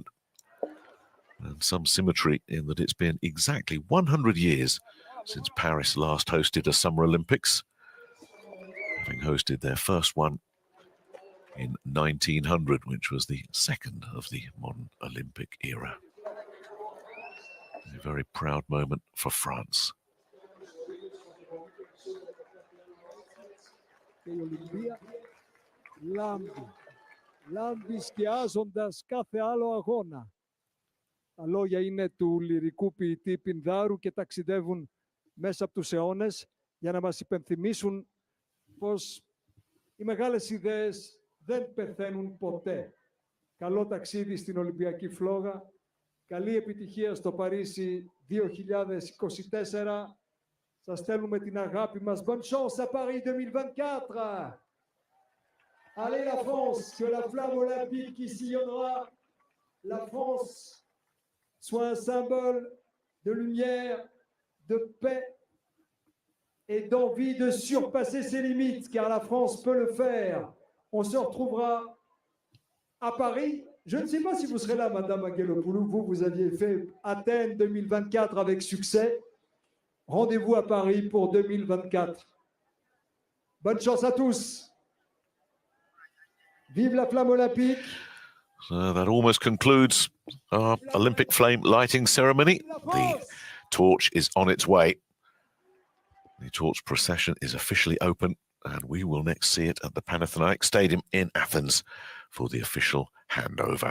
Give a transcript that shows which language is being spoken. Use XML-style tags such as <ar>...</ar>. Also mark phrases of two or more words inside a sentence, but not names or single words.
<en>And some symmetry in that it's been exactly 100 years since Paris last hosted a Summer Olympics, having hosted their first one in 1900, which was the second of the modern Olympic era. A very proud moment for France.</en> <el>Η Ολυμπία λάμπει σκιάζοντας κάθε άλλο αγώνα. Τα λόγια είναι του λυρικού ποιητή Πινδάρου και ταξιδεύουν μέσα από τους αιώνες για να μας υπενθυμίσουν πως οι μεγάλες ιδέες δεν πεθαίνουν ποτέ. Καλό ταξίδι στην Ολυμπιακή φλόγα. Καλή επιτυχία στο Παρίσι 2024. Σας στέλνουμε την αγάπη μας.</el> <fr>Bonne chance à Paris 2024! Allez la France, que la flamme olympique qui sillonnera la France soit un symbole de lumière, de paix et d'envie de surpasser ses limites, car la France peut le faire. On se retrouvera à Paris. Je ne sais pas si vous serez là, Madame Angelopoulou. Vous aviez fait Athènes 2024 avec succès. Rendez-vous à Paris pour 2024. Bonne chance à tous. Vive la flamme olympique.</fr> <en>So that almost concludes our Olympic flame lighting ceremony. The torch is on its way. The torch procession is officially open, and we will next see it at the Panathenaic Stadium in Athens for the official handover.</en>